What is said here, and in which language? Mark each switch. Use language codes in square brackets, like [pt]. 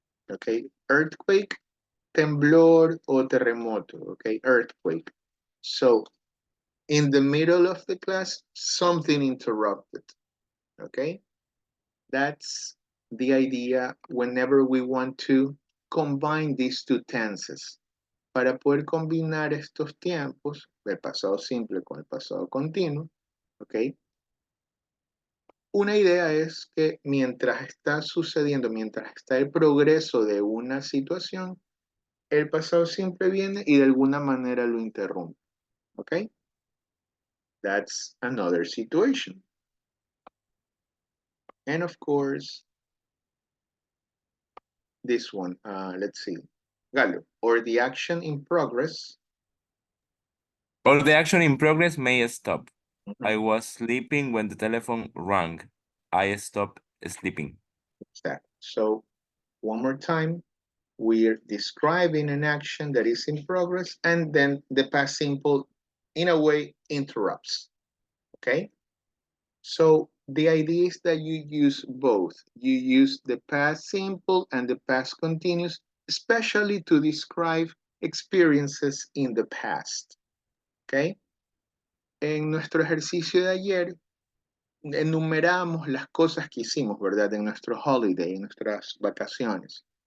[en] Okay? Earthquake, [es] temblor o terremoto. [en] Okay? Earthquake. So in the middle of the class, something interrupted. Okay? That's the idea whenever we want to combine these two tenses. [es] Para poder combinar estos tiempos, el pasado simple con el pasado continuo, ¿ok? Una idea es que mientras está sucediendo, mientras está el progreso de una situación, el pasado simple viene y de alguna manera lo interrumpe, ¿ok? [en] That's another situation. And of course, this one, let's see. Galo, or the action in progress. Or the action in progress may stop. Mhm. I was sleeping when the telephone rang. I stopped sleeping. Exactly. So one more time, we're describing an action that is in progress, and then the past simple, in a way, interrupts. Okay? So the idea is that you use both. You use the past simple and the past continuous, especially to describe experiences in the past. Okay? [es] En nuestro ejercicio de ayer, enumeramos las cosas que hicimos, ¿verdad? En nuestro holiday, en nuestras vacaciones.